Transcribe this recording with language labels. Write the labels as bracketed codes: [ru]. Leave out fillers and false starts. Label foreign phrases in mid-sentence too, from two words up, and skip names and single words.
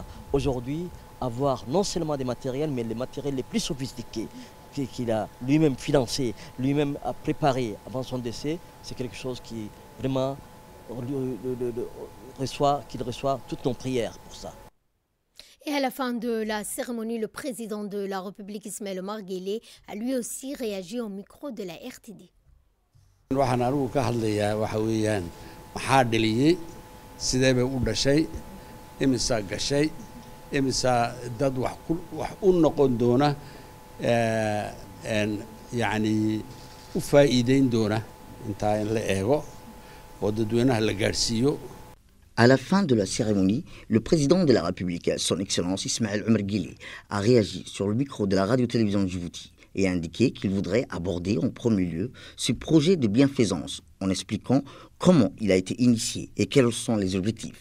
[fr] Aujourd'hui, avoir non seulement des matériels, mais les matériels les plus sophistiqués qu'il a lui-même financé, lui-même a préparé avant son décès, c'est quelque chose qui vraiment qu'il reçoit toutes nos prières pour ça. Et à la fin de la cérémonie, le président de la République, Ismaël Omar Guelleh, a lui aussi réagi au micro de la RTD. [so] waxaan anigu ka hadlayaa waxa weeyaan maxaa dhaliyey sidee bay u dhashay imisaa gashay imisaa dad wax u noqon doona yacni u faa'iideyn doona intaa in la eego oo dadweynaha la gaadhsiiyo. [fr] À la fin de la cérémonie, le président de la République, son Excellence Ismaël Omar Guelleh, a réagi sur le micro de la radio-télévision de Djibouti et a indiqué qu'il voudrait aborder en premier lieu ce projet de bienfaisance en expliquant comment il a été initié et quels sont les objectifs.